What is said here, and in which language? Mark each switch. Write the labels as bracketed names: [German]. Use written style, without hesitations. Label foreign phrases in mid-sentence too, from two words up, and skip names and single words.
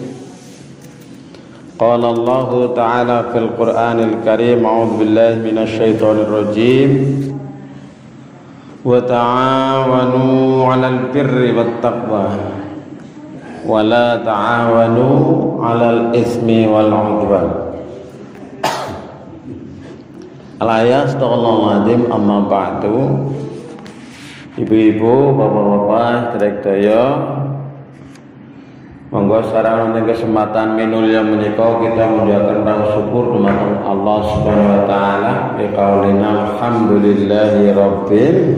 [Arabic] قال الله تعالى في القرآن الكريم أعوذ بالله من الشيطان الرجيم. وتعاونوا على البر والتقوى ولا تعاونوا على الإثم والعدوان. الآية أستغفر الله العظيم أما بعد. [Javanese] Ibu-ibu, bapak-bapak, sedaya, monggo sareng ning kesempatan minulya menika kita menjalankan rasa syukur dumateng [Arabic] الله سبحانه وتعالى بقولنا الحمد لله رب.